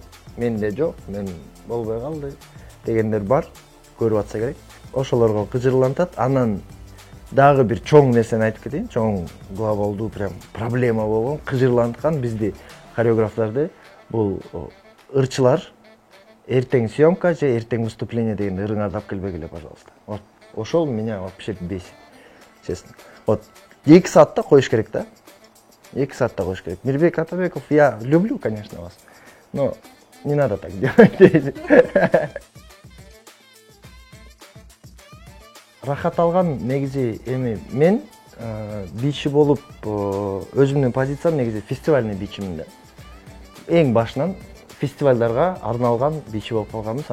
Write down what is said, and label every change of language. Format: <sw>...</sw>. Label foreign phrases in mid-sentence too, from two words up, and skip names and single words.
<ky>Менде жок, мен болбой калды дегендер бар, көрүп атса керек. Ошолорго кыжырлантат. Анан дагы бир чоң нерсени айтып кетейин. Чоң глобалдуу прям проблема болгон, кыжырланткан бизди хореографтарды бул ырчылар. эртең съемка же эртең выступление дегенде ырыңарды алып келбегиле, пожалуйста.</ky> <ru>Вот ошол меня вообще бесит, честно.</ru> <ky>Вот 2 саатта коюш керек да. 2 саатта коюш керек. Мирбек Атабеков,</ky> <ru>я люблю, конечно, вас, но не надо так делать.</ru> <ky>Рахат алган негизи эми мен бийчи болуп өзүмдүн позициям негизи фестивальный бийчимин да. Эң башынан фестивалдарга арналган бийчи болуп калганбыз.</ky>